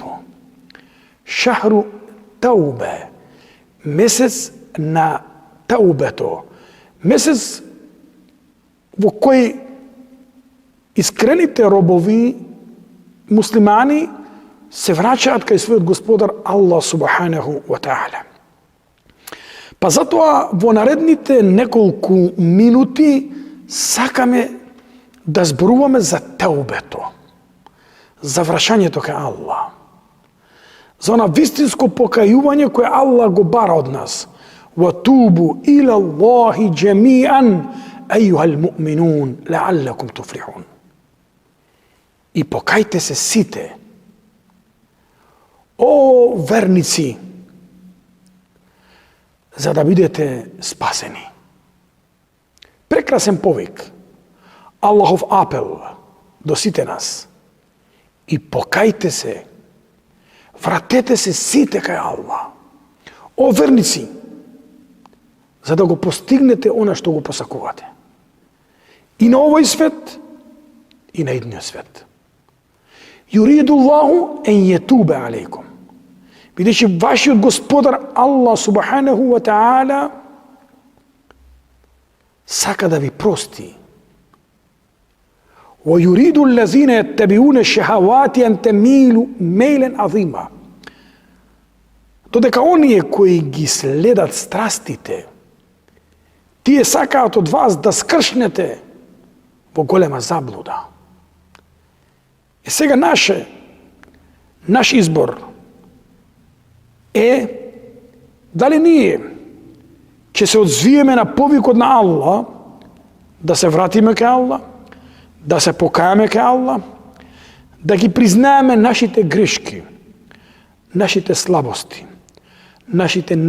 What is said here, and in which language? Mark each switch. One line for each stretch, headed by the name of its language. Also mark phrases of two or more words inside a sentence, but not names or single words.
Arabic: شهر التوبة,
Macedonian: месец на таубето, месец во кој искрените робови, муслимани, се враќаат кај својот господар Аллах
Arabic: سبحانه وتعالى.
Macedonian: Па затоа во наредните неколку минути сакаме да зборуваме за таубето, за враќањето кај Аллах, за она вистинско покајување кое Аллах го бара од нас.
Arabic: وَتُوبُوا إِلَى اللَّهِ جَمِيعًا أَيُّهَا الْمُؤْمِنُونَ لَعَلَّكُمْ تُفْلِحُونَ.
Macedonian: И покајте се сите, о верници, за да бидете спасени. Прекрасен повик, Аллахов апел до сите нас. И покајте се, вратете се сите кај Аллах. О верници, за да го постигнете она што го посакувате. И на овој свет, и на идниот свет.
Arabic: يريد الله أن يتوب عليكم.
Macedonian: Бидејќи вашиот господар Аллах
Arabic: سبحانه وتعالى
Macedonian: сака да ви прости.
Arabic: ويريد الذين يتبعون الشهوات أن تميلوا ميلا عظيما.
Macedonian: Додека оние кои ги следат страстите, тие сакаат од вас да скршнете во голема заблуда. И сега наш избор е дали ние ќе се одзвиеме на повикот на Аллах, да се вратиме кај Аллах, да се покајаме кај Аллах, да ги признаеме нашите грешки, нашите слабости, нашите